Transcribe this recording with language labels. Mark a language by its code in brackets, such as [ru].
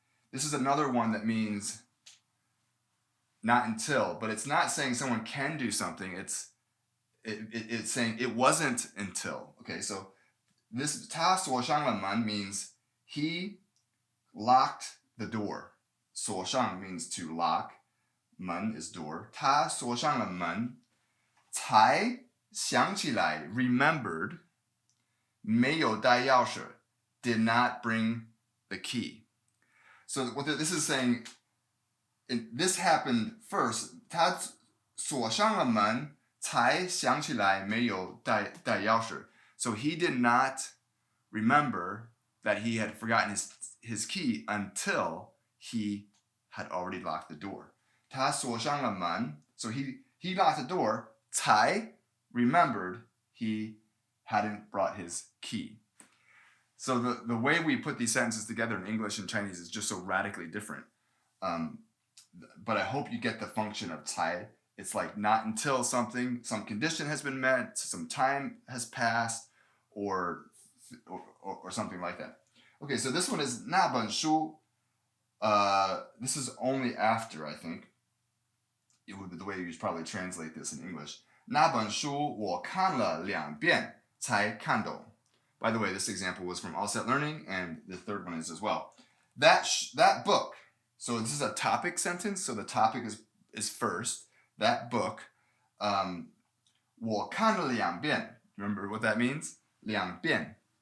[en] This is another one that means not until, but it's not saying someone can do something. It's saying it wasn't until. Okay, so this 他锁上了门 means he locked the door. 锁上 means to lock. 门 is door. [zh] 他锁上了门才想起来 remembered 没有带钥匙 did not bring the key. [en] So what this is saying, this happened first. [zh] 他锁上了门才想起来没有带钥匙. [en] So he did not remember that he had forgotten his key until he had already locked the door. 他锁上了门, so he locked the door, 才 remembered he hadn't brought his key. So the way we put these sentences together in English and Chinese is just so radically different. But I hope you get the function of 才. It's like not until some condition has been met, some time has passed, or something like that. Okay, so this one is 那本书. This is only after, I think. It would be the way you probably translate this in English. [zh] 那本书我看了2遍才看懂. [en] By the way, this example was from All Set Learning, and the third one is as well. That book. So this is a topic sentence. So the topic is first. That book. 我看了2遍. Remember what that means? [zh] 2遍.